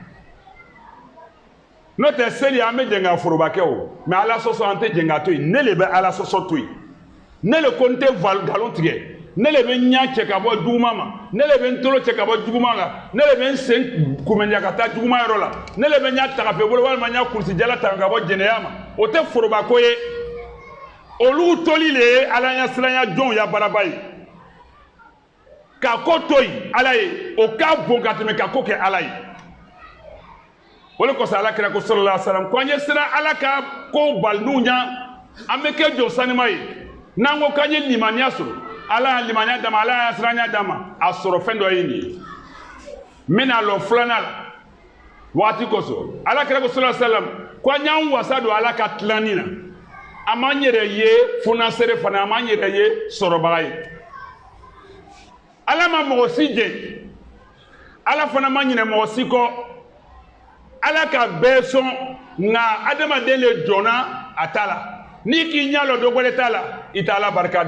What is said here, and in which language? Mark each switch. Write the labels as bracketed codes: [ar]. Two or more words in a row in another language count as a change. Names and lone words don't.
[bm] n'o tɛ seli an bɛ jɛn ka foroba kɛ o mɛ ala sɔsɔ an tɛ jɛn ka to yen ne le bɛ ala sɔsɔ to yen ne le ko n tɛ nkalon tigɛ ne le bɛ ɲa cɛ ka bɔ juguman ma ne le bɛ n tolo cɛ ka bɔ juguman la ne le bɛ n sen kunbɛnja ka taa juguman yɔrɔ la ne le bɛ ɲa tagafe bolo walima ɲa kulusijala ta ka bɔ jɛnɛya ma o tɛ forobako ye olu toli le ye ala ɲɛ siranya jɔnw ya baraba ye ka ko to yen ala ye o ka bon ka tɛmɛ ka ko kɛ ala ye o de kosɔn ala kira ko [ar] صلى الله عليه وسلم [bm] ko an ye siran ala ka ko balinu ɲa an bɛ kɛ jɔn sanima ye n'an ko k'an ye limaniya sɔrɔ ala y'a limaniya d'a ma ala y'a siranya d'a ma a sɔrɔ fɛn dɔ ye nin ye n bɛna lɔ filanan la waati kosɔn ala kira ko [ar] صلى الله عليه وسلم [bm] ko an y'an wasa don ala ka tilanni na an m'an yɛrɛ ye funasere fana an m'an yɛrɛ ye sɔrɔbaga ye ala ma mɔgɔ si jɛ ala fana ma ɲinɛ mɔgɔ si kɔ ala ka bɛɛ sɔn nka adamaden le jɔnna a ta la n'i k'i ɲɛ lɔ dɔ wɛrɛ t'a la i t'a ala barika